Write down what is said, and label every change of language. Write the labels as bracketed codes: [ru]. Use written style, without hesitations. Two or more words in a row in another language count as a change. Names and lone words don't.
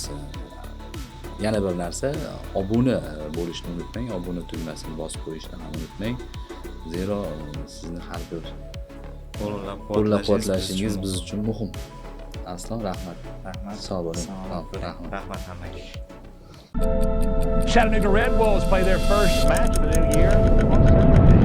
[uz] Yana bir narsa, obuna bo'lishni unutmang, obuna tugmasini bosib qo'yishni ham unutmang. Zero sizni har bir qo'llab-quvvatlashingiz biz uchun muhim. Arslon, rahmat. Rahmat. Sog' bo'ling. Rahmat hammaga. [en] Chattanooga Red Wolves play their first match of the new year